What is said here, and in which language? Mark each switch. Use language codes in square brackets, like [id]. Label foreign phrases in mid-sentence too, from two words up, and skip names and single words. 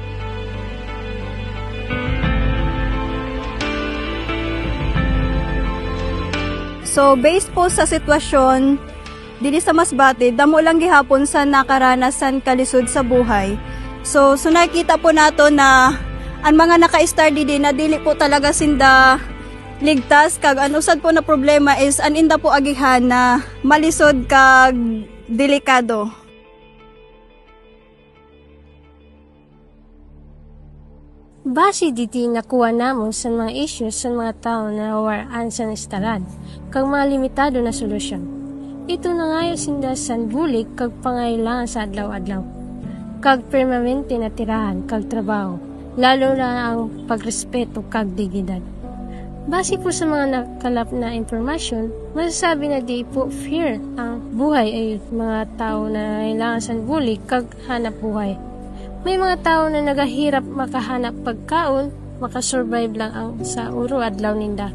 [msb] So, based po sa sitwasyon, dili sa Masbate, damo lang gihapon sa nakaranasan kalisod sa buhay. So nakita po nato na ang mga naka-star didi na dili po talaga sinda ligtas kag ang usad po na problema is an inda po agihan na malisod kag delikado. Base diti nakuha namon sa mga issues sa mga tao na waraan sa nastaran, kag mga limitado na solusyon. Ito na ngayon sinda san bulig kag pangailangan sa adlaw-adlaw, kag permanente na tirahan kag trabaho, lalo na ang pagrespeto kag dignidad. [tl] Base po sa mga nakalap na impormasyon, masasabi na di po fair ang buhay ay mga tao na kailangan sa bulig kag hanap buhay. May mga tao na nagahirap makahanap pagkaon, makasurvive lang ang sa uro adlaw ninda.